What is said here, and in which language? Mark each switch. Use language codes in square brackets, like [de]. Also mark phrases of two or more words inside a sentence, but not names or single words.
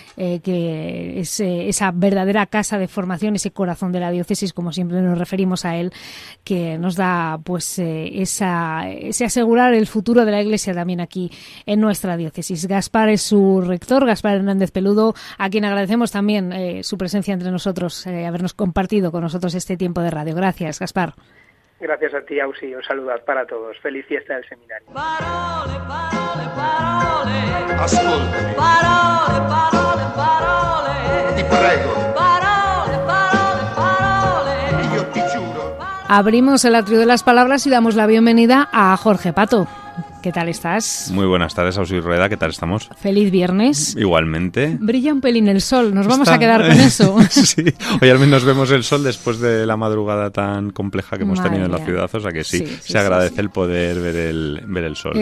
[es] que es esa verdadera casa de formación, ese corazón de la diócesis, como siempre nos referimos a él, que nos da pues ese asegurar el futuro de la Iglesia también aquí en nuestra diócesis. Gaspar es su rector, Gaspar Hernández Peludo, a quien agradecemos también su presencia entre nosotros, habernos compartido con nosotros este tiempo de radio. Gracias, Gaspar. Gracias a ti, Ausi. Un saludo para todos. Feliz fiesta del seminario. [it] Parole, parole, parole. Ascoltami. Parole, parole, parole. Ti prego. Parole, parole, parole. Io ti giuro. [es] Abrimos el atrio de las palabras y damos la bienvenida a Jorge Pato. ¿Qué tal estás? Muy buenas tardes, Ausi Rueda, ¿qué tal estamos? Feliz viernes. Igualmente. Brilla un pelín el sol, nos vamos a quedar con eso. Sí, hoy al menos vemos el sol después de la madrugada tan compleja que hemos tenido en la ciudad, o sea que sí, se agradece el poder ver el sol.